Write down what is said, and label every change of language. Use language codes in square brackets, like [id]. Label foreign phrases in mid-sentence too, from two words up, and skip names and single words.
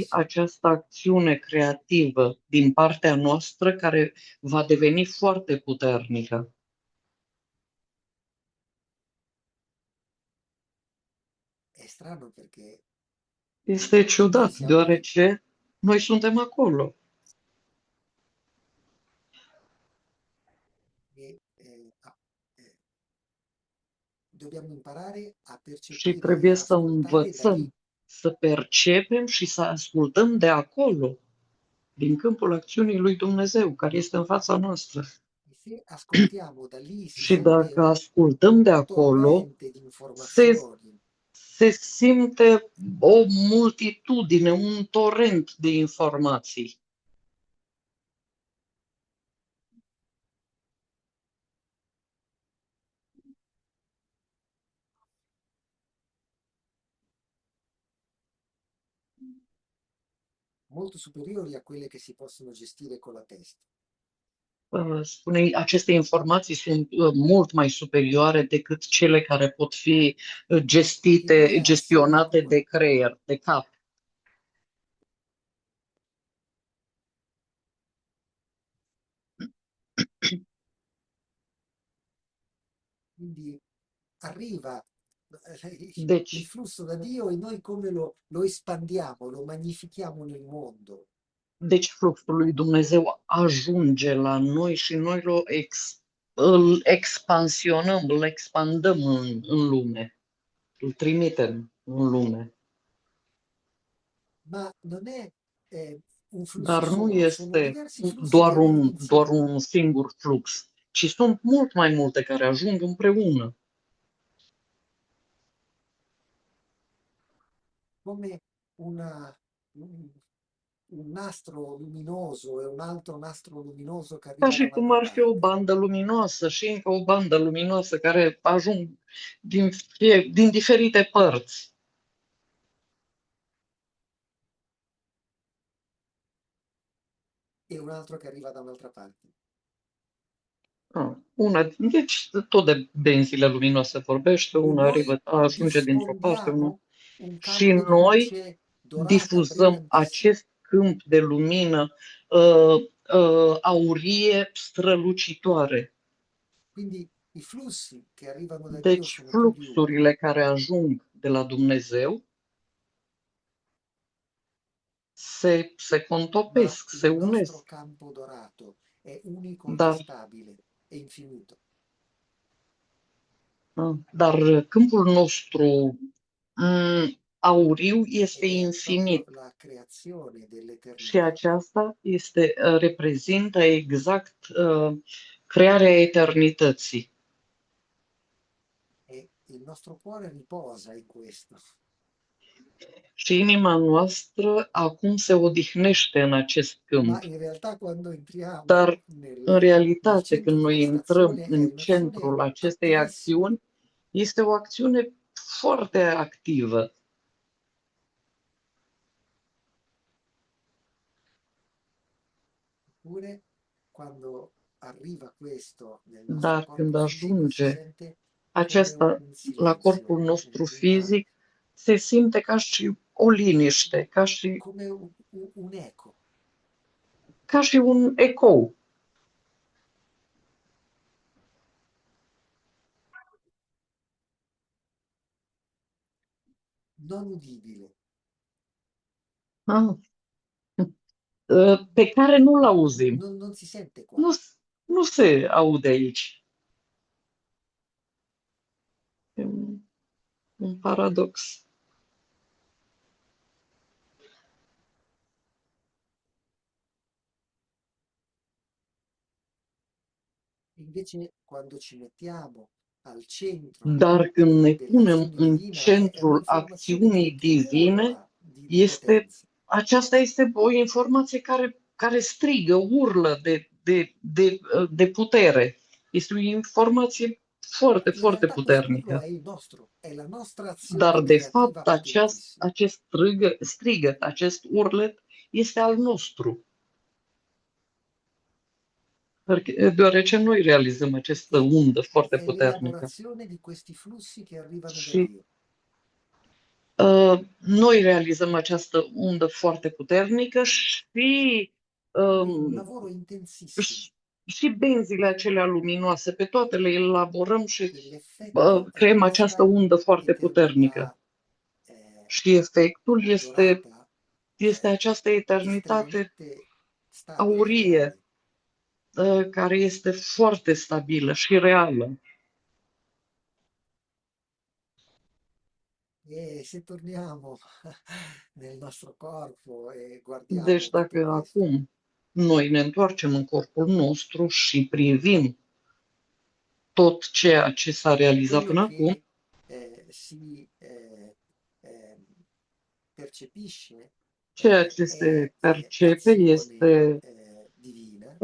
[it] potentissima. [ro] această acțiune creativă din partea noastră care va deveni foarte puternică. [it] È strano perché [ro] Este [it] noi [ro] ciudat, [it] siamo lì [ro] deoarece noi suntem acolo [it] e dobbiamo imparare a [ro] și [it] percepire e [ro] trebuie a să [it] ascoltare da lì. [ro] învățăm să percepem și să ascultăm de acolo, din câmpul acțiunii lui Dumnezeu, care este în fața noastră. [it] E se ascoltiamo da lì si [ro] Și [it] sente [ro] dacă [it] un [ro] ascultăm de acolo, [it] torrente di [ro] se, [it] informazioni [ro] se simte o multitudine, un torent de informații. [it] molto superiori a quelle che si possono gestire con la testa. [ro] Spune, aceste informații sunt mult mai superioare decât cele care pot fi [it] Perché noi a [ro] gestionate de [it] soprattutto, [ro] creier, de cap. [it] quindi arriva il [ro] Deci, [it] flusso da Dio e noi come lo espandiamo, lo magnifichiamo nel mondo. [ro] deci fluxul lui Dumnezeu ajunge la noi și noi îl expansionăm, îl expandăm în lume. îl trimitem în lume. [it] Ma non è un flusso [ro] Dar nu [it] solo, sono [ro] este [it] diversi flussi che [ro] doar [it] arrivano [ro] doar [it] insieme, [ro] un singur flux, ci sunt mult mai multe care ajung împreună. [it] come una, un, un nastro luminoso e un altro nastro luminoso che [ro] Ca [it] arriva da [ro] și cum [it] un'altra [ro] ar fi o [it] parte. [ro] bandă luminoasă și încă o bandă luminoasă care ajung din diferite părți. [it] E un altro che arriva da un'altra parte. [ro] Deci tot de benzile luminoase vorbește, [it] E una noi [ro] ajunge dintr-o parte, una. [it] diffondiamo un [ro] Și [it] campo di [ro] noi [it] luce dorata, [ro] difuzăm [it] brillantissima. [ro] acest câmp de lumină aurie strălucitoare. [it] Quindi i flussi che arrivano da Dio [ro] Deci [it] sono più di uno, [ro] fluxurile care ajung de la Dumnezeu se [it] ma [ro] contopesc, se [it] il nostro [ro] unesc, [it] campo dorato è unico e [ro] dar, [it] stabile e infinito. [ro] dar câmpul nostru auriu este [it] Ed è proprio [ro] infinit [it] la creazione [ro] și [it] dell'eternità. [ro] aceasta reprezintă exact crearea eternității. [it] E il nostro cuore riposa in questo. [ro] Și inima noastră acum se odihnește în acest [it] Ma [ro] câmp. [it] in realtà quando entriamo [ro] Dar, în [it] nel [ro] realitate, [it] centro [ro] când [it] di [ro] noi [it] questa [ro] intrăm [it] azione, è [ro] în [it] un'azione [ro] centrul acestei [it] attivissima. [ro] acțiuni, este o acțiune foarte activă. [it] Eppure, quando arriva questo nel nostro [ro] Dar când [it] corpo fisico, si [ro] ajunge [it] sente come [ro] acesta [it] un [ro] la corpul [it] silenzio, [ro] nostru [it] una, [ro] fizic, se simte ca și o liniște, [it] come un eco. [ro] ca și un ecou. [it] Non udibile, [ro] Ah, pe care nu-l [it] ma [ro] auzim. [it] non si sente qua. [ro] Nu, nu se aude aici. E un paradox. [it] Invece, quando ci mettiamo al centro [ro] Dar când ne punem [it] dell'azione [ro] în [it] divina, è [ro] centrul [it] un'informazione [ro] acțiunii [it] che [ro] divine, [it] urla di potenza. [ro] aceasta este o informație care strigă, urlă de putere. Este o informație [it] Ma [ro] foarte, [it] in [ro] foarte [it] realtà quest'urlo [ro] puternică. [it] è il nostro, è la nostra azione [ro] Dar, de [it] creativa [ro] fapt, [it] potentissima. [ro] acest strigăt, acest urlet este al nostru. Deoarece noi realizăm această [it] E [ro] undă foarte [it] è [ro] puternică. [it] l'elaborazione di questi flussi che arrivano da [ro] Și [it] Dio. [ro] noi realizăm această undă foarte puternică și, [it] Quindi un um, lavoro intensissimo [ro] și, și benzile acelea luminoase, pe toate le elaborăm și [it] e l'effetto è [ro] creăm această [it] questa [ro] undă foarte puternică. [it] eternità [ro] Și efectul [it] dorata, [ro] este această eternitate [it] estremamente stabile e [ro] aurie, [it] reale. [ro] care este foarte stabilă și reală. [it] E se torniamo nel nostro corpo e [ro] Deci [it] guardiamo tutto [ro] dacă [it] questo, [ro] acum noi ne întoarcem în corpul nostru și privim tot ceea ce s-a realizat [it] quello [ro] până acum, [it] che si percepisce [ro] ceea ce [it] è [ro] se percepe [it] azione divina